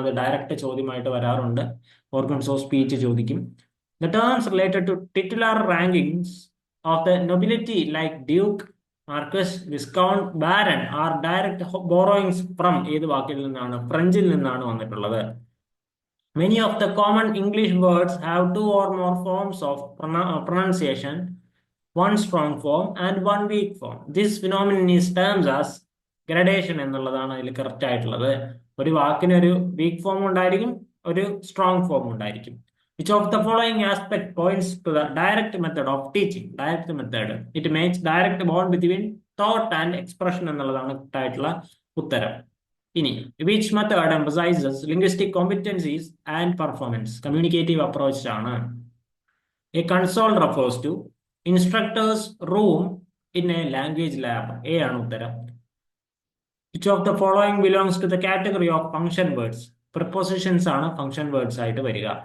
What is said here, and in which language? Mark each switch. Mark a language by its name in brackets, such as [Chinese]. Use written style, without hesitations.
[Malayalam] അത് ഡയറക്റ്റ് ചോദ്യമായിട്ട് വരാറുണ്ട്. Organs of speech ചോദിക്കും. [English] The terms related to titular rankings of the nobility like duke, marquess, viscount, baron are direct borrowings from ഏത് വാക്കിൽ നിന്നാണ്? ഫ്രഞ്ചിൽ നിന്നാണ് വന്നിട്ടുള്ളത്. Many of the common English words have two or more forms of pronunciation, one strong form and one weak form. This phenomenon is termed as gradation എന്നുള്ളതാണ് അതിൽ correct ആയിട്ടുള്ളത്. [Malayalam] ഒരു വാക്കിന് ഒരു വീക്ക് ഫോം ഉണ്ടായിരിക്കും, ഒരു സ്ട്രോങ് ഫോം ഉണ്ടായിരിക്കും. [English] Which of the following aspect points to the direct method of teaching? Direct method. It makes direct bond between thought and expression എന്നുള്ളതാണ് ആയിട്ടുള്ള ഉത്തരം. ഇനി which method emphasizes linguistic competencies and performance? Communicative approach ആണ്. A console refers to instructors room in a language lab. A ആണ് ഉത്തരം. Which of the following belongs to the category of function words? Prepositions ആണ് function words ആയിട്ട് വരിക.